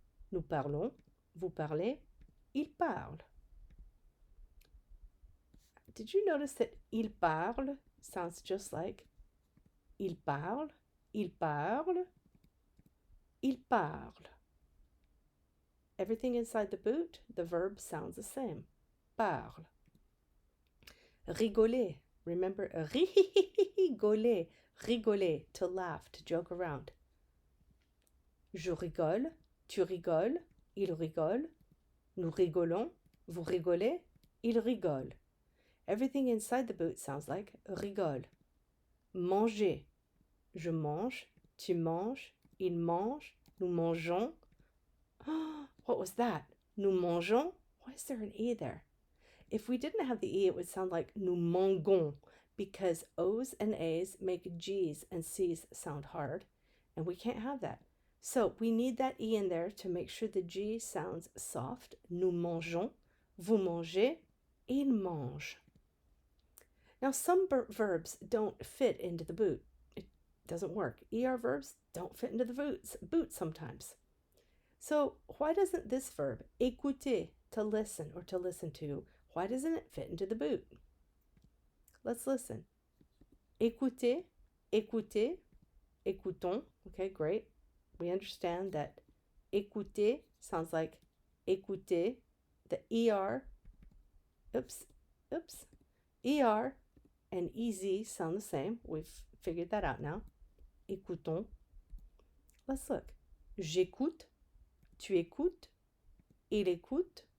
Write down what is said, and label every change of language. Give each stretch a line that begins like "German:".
French: Nous parlons, vous parlez, il parle.
English: Did you notice that
French: il parle
English: sounds just like
French: il parle, il parle, il parle.
English: Everything inside the boot, the verb sounds the same. Parle. Rigoler. Remember, rigoler. Rigoler, to laugh, to joke around.
French: Je rigole, tu rigoles, il rigole, nous rigolons, vous rigolez, il rigole.
English: Everything inside the boot sounds like rigole. Manger.
French: Je mange, tu manges, il mange, nous mangeons.
English: What was that?
French: Nous mangeons?
English: Why is there an E there? If we didn't have the E, it would sound like
French: nous mangons,
English: because O's and A's make G's and C's sound hard, and we can't have that. So we need that E in there to make sure the G sounds soft.
French: Nous mangeons, vous mangez, il mange.
English: Now some verbs don't fit into the boot. It doesn't work. ER verbs don't fit into the boot sometimes. So why doesn't this verb, écouter, to listen or to listen to, why doesn't it fit into the boot? Let's listen.
French: Écouter, écouter, écoutons.
English: Okay, great. We understand that écouter sounds like écouter. The ER, ER and EZ sound the same. We've figured that out now.
French: Écoutons.
English: Let's look.
French: J'écoute. Tu écoutes. Il écoute.